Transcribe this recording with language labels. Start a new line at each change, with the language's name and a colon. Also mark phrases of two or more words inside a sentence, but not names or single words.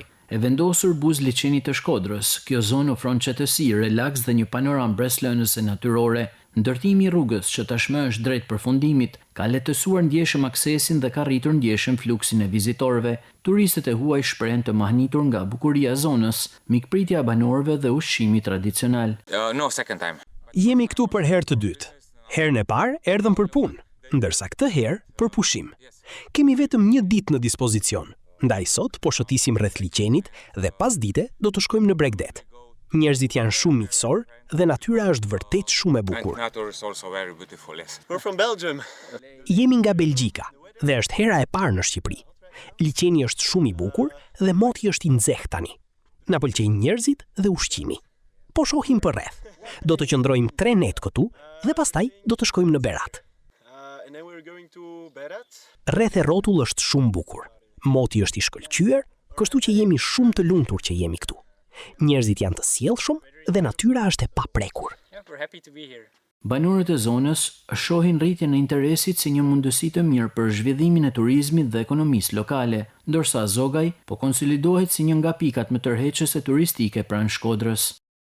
Albanian: E vendosur buz liçeni të Shkodrës, kjo zonë ofron qetësi, relaks dhe një panoramë breslënëse natyrore. Ndërtimi i rrugës, që tashmë është drejt përfundimit, ka lehtësuar ndjeshëm aksesin dhe ka rritur ndjeshëm fluksin e vizitorëve. Turistët e huaj shprehen të mahnitur nga bukuria e zonës, mikpritja e banorëve dhe ushqimi tradicional.
English: No, second time.
Albanian: Jemi këtu për herë të dytë. Herën e parë erdhëm për punë, ndërsa këtë herë për pushim. Kemi vetëm një ditë në dispozicion, ndaj sot po shëtisim rreth liçenit dhe pas dite do të shkojmë në Bregdet. Njerëzit janë shumë miqësor dhe natyra është vërtet shumë e bukur.
English: We're from Belgium.
Albanian: Jemi nga Belgjika dhe është hera e parë në Shqipëri. Liçeni është shumë i bukur dhe moti është i nxehtë tani. Na pëlqejnë njerëzit dhe ushqimi. Po shohim përreth. Do të qëndrojmë 3 net këtu dhe pastaj do të shkojmë në Berat.
English: And then we're going to Berat.
Albanian: Rreth e rrotull është shumë bukur. Moti është i shkëlqyer, kështu që jemi shumë të lumtur që jemi këtu. Njerëzit janë të sjellshëm dhe natyra është e paprekur.
English: We're happy to be here.
Albanian: Banorët e zonës shohin rritjen e interesit si një mundësi të mirë për zhvillimin e turizmit dhe ekonomisë lokale, ndërsa Zogaj po konsolidohet si një nga pikat më tërheqëse turistike pranë Shkodrës.